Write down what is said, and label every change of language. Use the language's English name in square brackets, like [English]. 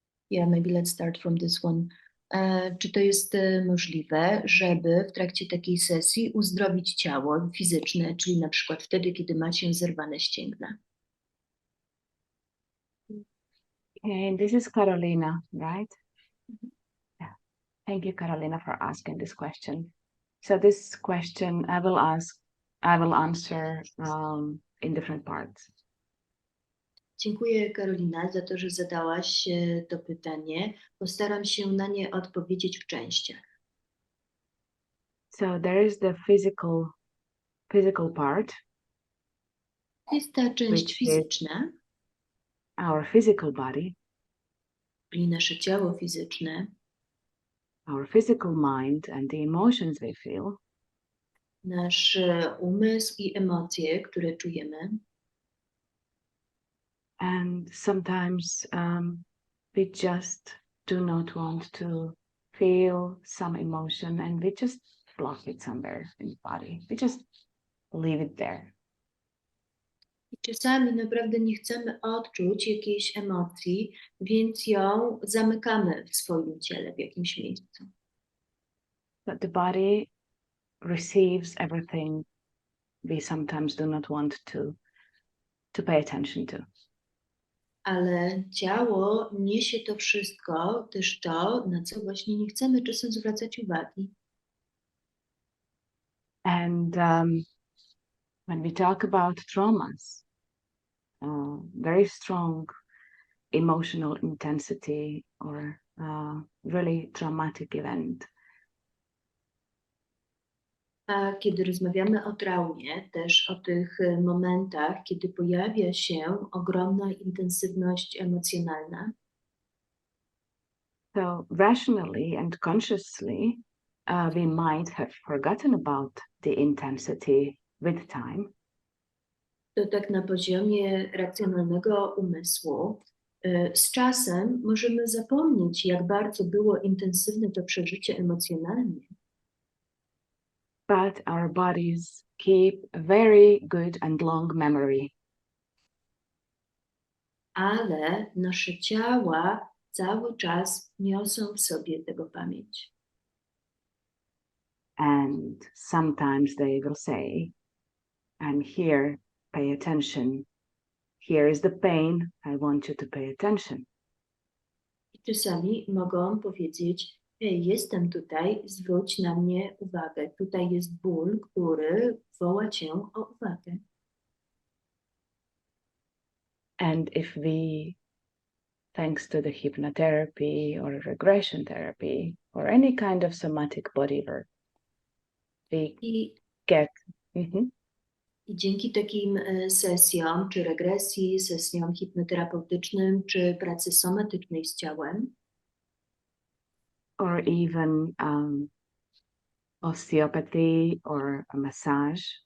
[English] Yeah, maybe let's start from this one. [Polish] Czy to jest możliwe, żeby w trakcie takiej sesji uzdrowić ciało fizyczne, czyli na przykład wtedy, kiedy ma się zerwane ścięgna? [English] And this is Carolina, right? Yeah. Thank you, Carolina, for asking this question. So this question I will answer in different parts. [Polish] Dziękuję, Karolina, za to, że zadałaś to pytanie. Postaram się na nie odpowiedzieć w częściach. [English] So there is the physical part, [Polish] Jest ta część [English] Which is- [Polish] fizyczna, [English] our physical body, [Polish] czyli nasze ciało fizyczne, [English] our physical mind, and the emotions we feel. [Polish] nasz umysł i emocje, które czujemy. [English] And sometimes we just do not want to feel some emotion, and we just block it somewhere in the body. We just leave it there. [Polish] I czasami naprawdę nie chcemy odczuć jakiejś emocji, więc ją zamykamy w swoim ciele, w jakimś miejscu. [English] But the body receives everything we sometimes do not want to pay attention to. [Polish] Ale ciało niesie to wszystko, też to, na co właśnie nie chcemy czasem zwracać uwagi. [English] And when we talk about traumas, very strong emotional intensity or really traumatic event, [Polish] A kiedy rozmawiamy o traumie, też o tych momentach, kiedy pojawia się ogromna intensywność emocjonalna, [English] so rationally and consciously, we might have forgotten about the intensity with time. [Polish] to tak na poziomie racjonalnego umysłu, z czasem możemy zapomnieć, jak bardzo było intensywne to przeżycie emocjonalnie. [English] But our bodies keep a very good and long memory. [Polish] Ale nasze ciała cały czas niosą w sobie tego pamięć. [English] And sometimes they will say, I'm here, pay attention. Here is the pain, I want you to pay attention. [Polish] I czasami mogą powiedzieć, hej, jestem tutaj, zwróć na mnie uwagę. Tutaj jest ból, który woła cię o uwagę. [English] And if we thanks to the hypnotherapy or regression therapy or any kind of somatic body work. We [Polish] I, [English] get mhm, [Polish] I dzięki takim sesjom, czy regresji, sesjom hipnoterapeutycznym, czy pracy somatycznej z ciałem, [English] or even osteopathy or a massage,